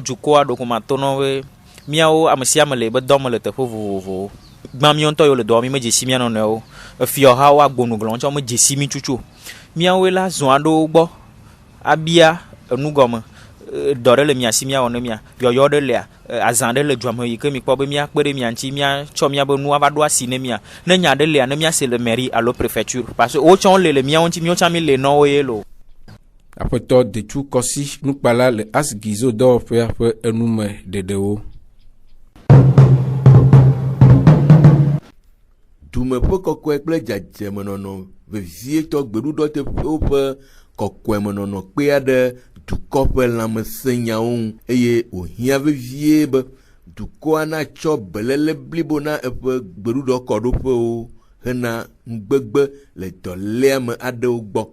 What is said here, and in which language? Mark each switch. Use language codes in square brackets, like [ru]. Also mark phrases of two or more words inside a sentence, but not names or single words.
[ee] dukɔa ɖo ko ma to no be miawo ame sia ame le be dɔ me le teƒe vovovowo gbã mi ŋutɔ yiwo le dɔ mi me dzesi mia nɔnɔewo efiɔha wo agbonuglɔ ŋtsɔ me dzesi mi tsutsu miawoe la zɔ aɖewo gbɔ abia enugɔme dɔ ɖe le mia si miawɔ ne mia yɔyɔ ɖe lea azã ɖe le dua me yi ke mi kpɔ be miakpe ɖe mia ŋuti miatsɔ miabe nu ava ɖo asi ne mia ne nya ɖe lea ne miase le mairie alo préfecture [fr] parce que [ee] wotsɔ le miawo ŋuti miawo mi le nɔwo ye lo. Aƒetɔ Detu Kɔsi nukpala le Asgizo dɔwɔƒea ƒe enume ɖeɖewo. Dumeƒe kɔkɔe kple dzadzemenɔnɔ vevietɔ gbeɖuɖɔ teƒewo ƒe kɔkɔemenɔnɔ kpe aɖe dukɔ ƒe lãmesẽnyawo ŋu eye wòhiã vevie be dukɔa natsɔ beléle blibo na eƒe gbeɖuɖɔ kɔɖoƒewo hena ŋugbegbe le dɔléame aɖewo gbɔ.